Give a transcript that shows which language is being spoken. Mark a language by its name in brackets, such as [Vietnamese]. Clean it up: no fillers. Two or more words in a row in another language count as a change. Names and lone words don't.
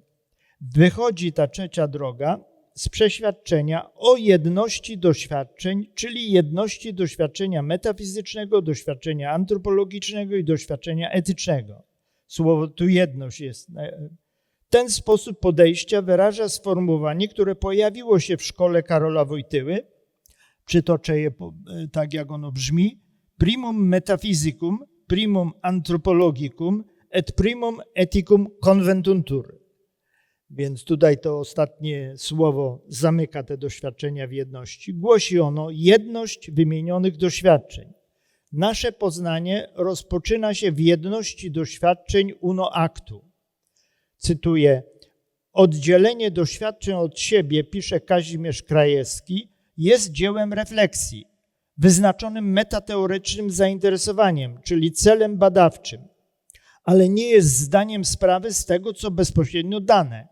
[Polish] Wychodzi ta trzecia droga z przeświadczenia o jedności doświadczeń, czyli jedności doświadczenia metafizycznego, doświadczenia antropologicznego i doświadczenia etycznego. Słowo tu jedność jest. Ten sposób podejścia wyraża sformułowanie, które pojawiło się w szkole Karola Wojtyły. Przytoczę je tak, jak ono brzmi. [Latin] Primum metaphysicum, primum anthropologicum et primum ethicum conventuntur. [Polish] Więc tutaj to ostatnie słowo zamyka te doświadczenia w jedności. Głosi ono jedność wymienionych doświadczeń. Nasze poznanie rozpoczyna się w jedności doświadczeń [Latin] uno actu. [Polish] Cytuję, oddzielenie doświadczeń od siebie, pisze Kazimierz Krajewski, jest dziełem refleksji, wyznaczonym metateoretycznym zainteresowaniem, czyli celem badawczym, ale nie jest zdaniem sprawy z tego, co bezpośrednio dane.